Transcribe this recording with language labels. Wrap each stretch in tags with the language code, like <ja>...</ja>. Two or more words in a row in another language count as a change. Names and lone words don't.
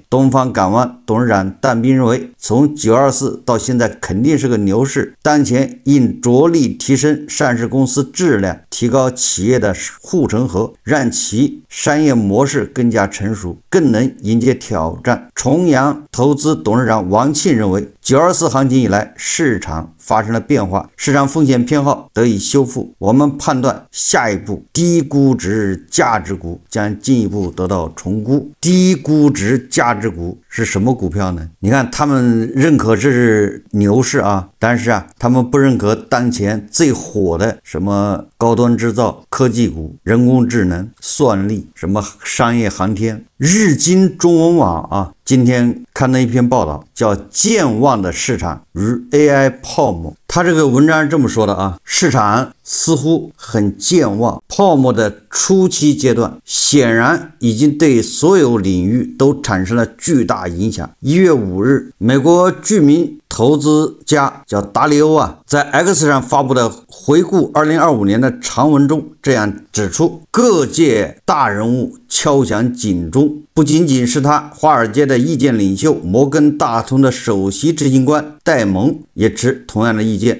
<zh>東方港灣董事長但斌認為，從924到現在肯定是個牛市，当前應着力提升上市公司質量，提高企業的護城河，讓其商業模式更加成熟，更能迎接挑戰。重陽投資董事長王慶認為，924行情以來，市場發生了變化，市场風險偏好得以修復。我們判斷下一步低估值價值股將進一步得到重估。低估值價值股是什麼股票呢？你看他們認可这是牛市啊，但是啊，他們不認可當前最火的什麼高端制造、科技股、人工智能、算力、什麼商業航天。日经中文网啊，今天看到一篇報道，叫健忘的市場與 AI 泡沫。他這個文章是這麼說的啊，市場似乎很健忘，泡沫的初期階段顯然已經對所有領域都產生了巨大影響。1月5日，美國著名投資家叫達里歐啊，在 X 上發布的回顧2025年的長文中這樣指出，各界大人物敲響警鐘，不僅僅是他，華爾街的意見領袖摩根大通的首席執行官戴蒙也持同樣的意見。</zh>